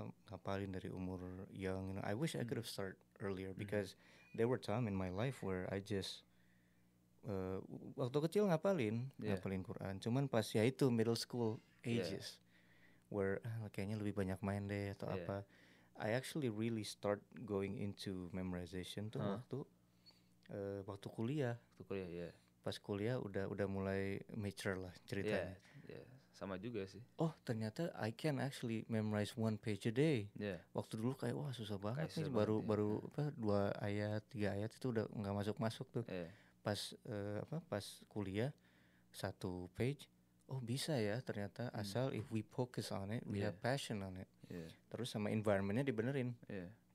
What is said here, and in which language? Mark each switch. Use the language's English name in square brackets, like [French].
[Indonesian] Ngapalin dari umur [English] young. I wish I could have started earlier, because there were time in my life where I just [Indonesian] waktu kecil ngapalin Quran. Cuman pas ya itu [English] middle school ages, where [Indonesian] kayaknya lebih banyak main deh atau apa. [English] I actually really start going into memorization [Indonesian] tuh waktu waktu kuliah. Waktu kuliah, ya. Pas kuliah udah mulai mature lah ceritanya. Yeah. Sama juga sih. Oh ternyata [English] I can actually memorize 1 page a day. Yeah. [Indonesian] Waktu dulu kayak wah susah banget nih, susah baru banget, 2 ayat 3 ayat itu udah nggak masuk tuh. [English] Yeah. [Indonesian] Pas kuliah 1 page, oh bisa ya ternyata asal [English] if we focus on it, we have passion on it. Yeah. [Indonesian] Terus sama environmentnya dibenerin. [English] Yeah.